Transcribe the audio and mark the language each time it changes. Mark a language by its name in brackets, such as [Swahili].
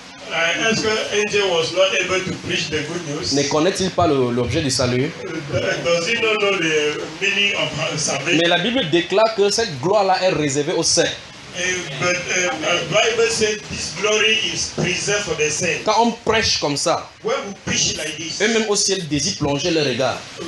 [English] Angel was not able to preach the good news. [French] Ne connaît-il pas l'objet du salut? [English] Does he not know the meaning of salvation? [French] Mais la Bible déclare que cette gloire-là est réservée aux saints. [English] Bible said this glory is preserved for the saints. [French] Quand on prêche comme ça, [English] when we preach like this, [French] et même au ciel désire plonger le regard.